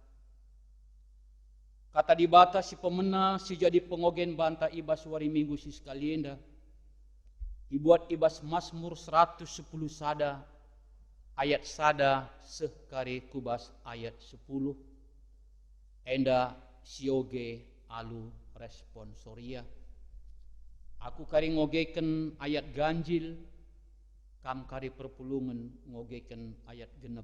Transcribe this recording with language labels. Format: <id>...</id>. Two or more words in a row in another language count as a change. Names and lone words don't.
<btx>Kata di bata si pemena si jadi pengogen banta ibas wari minggu si sekalian dah. Dibuat ibas Mazmur 110 sada ayat sada sekari kubas ayat 10. Enda sioge alu responsoria. Aku kari ngogeken ayat ganjil, kam kari perpulungan ngogeken ayat genep.</btx>